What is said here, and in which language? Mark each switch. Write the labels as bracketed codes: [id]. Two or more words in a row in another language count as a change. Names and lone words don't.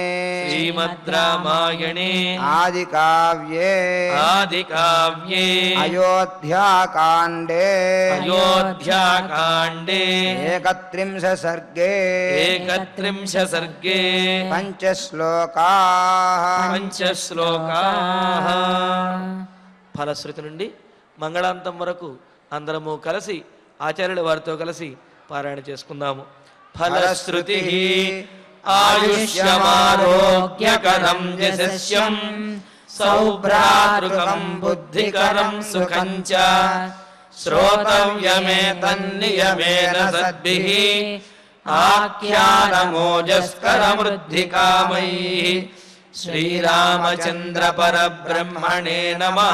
[sa] श्रीमद् रामायणे आदिकाव्ये अयोध्याकाण्डे अयोध्याकाण्डे 31 सर्गे 31 सर्गे पंचश्लोकाः [te] ఫలశ్రుతి నుండి మంగళాంతం వరకు అందరము కలిసి ఆచార్యుల వారితో కలిసి పారాయణ చేసుకుందాము. [sa] ఫలశ్రుతి ఆయుష్యమారోగ్యకరం యశస్యం సౌభ్రాతృకం బుద్ధికరం సుఖం చ శ్రోతవ్యమేతన్నియమేన సద్భిః ఆఖ్యానమోజస్కరమృద్ధికామైః శ్రీరామచంద్ర పరబ్రహ్మణే నమః.